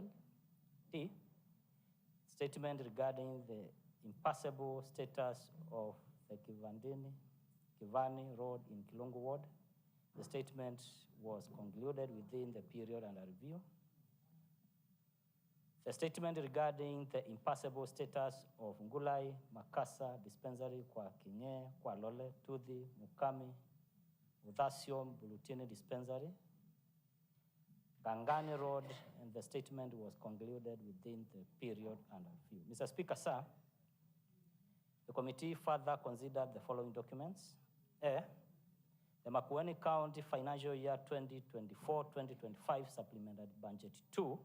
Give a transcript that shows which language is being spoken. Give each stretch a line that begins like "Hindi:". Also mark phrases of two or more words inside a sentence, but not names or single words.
English: D, statement regarding the impassable status of the Kivani Road in Kilungu Ward. The statement was concluded within the period under review. The statement regarding the impassable status of Ngulai, Makasa, Dispensary, Kwa Kinye, Kwa Lole, Tudhi, Mukami, Udhasium, Bulutini Dispensary, Gangani Road, and the statement was concluded within the period under review. Mr. Speaker, sir, the committee further considered the following documents. A, the Makueni County Financial Year 2024-2025 Supplemented Budget 2.